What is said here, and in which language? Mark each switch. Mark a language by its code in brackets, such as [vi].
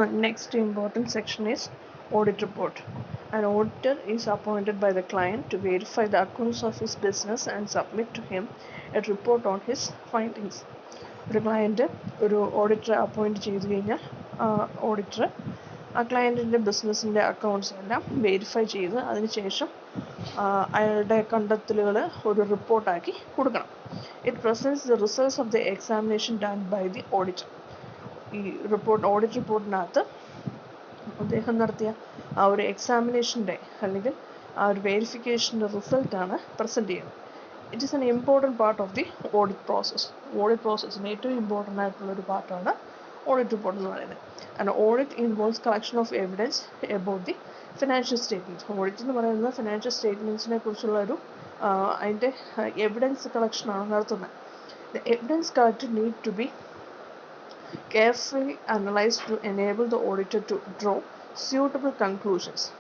[en] Next important section is audit report. An auditor is appointed by the client to verify the accounts of his business and submit to him a report on his findings. [ml] ഒരു client ഒരു ഓഡിറ്ററെ appoint ചെയ്ത് കഴിഞ്ഞാൽ auditor ആ ക്ലയൻറ്റിൻ്റെ ബിസിനസ്സിൻ്റെ accounts എല്ലാം verify ചെയ്ത് അതിനുശേഷം അയാളുടെ കണ്ടെത്തലുകൾ ഒരു റിപ്പോർട്ടാക്കി കൊടുക്കണം. [en] It presents the results of the examination done by the auditor. [ml] ഈ ഓഡിറ്റ് റിപ്പോർട്ടിനകത്ത് അദ്ദേഹം നടത്തിയ ആ ഒരു എക്സാമിനേഷൻ്റെ അല്ലെങ്കിൽ ആ ഒരു വെരിഫിക്കേഷൻ്റെ റിസൾട്ടാണ് പ്രസൻറ്റ് ചെയ്യുന്നത്. [en] It is an important part of the audit process. [ml] Audit പ്രോസസ്സിന് ഏറ്റവും ഇമ്പോർട്ടൻ്റ് ആയിട്ടുള്ളൊരു പാർട്ടാണ് ഓഡിറ്റ് റിപ്പോർട്ട് എന്ന് പറയുന്നത്. [en] And audit involves collection of evidence about the financial statements. [ml] Audit എന്ന് പറയുന്നത് ഫിനാൻഷ്യൽ സ്റ്റേറ്റ്മെൻറ്റ്സിനെ കുറിച്ചുള്ള ഒരു അതിൻ്റെ എവിഡൻസ് കളക്ഷനാണ് നടത്തുന്നത്. [en] The evidence collected need to be carefully analyzed to enable the auditor to draw suitable conclusions.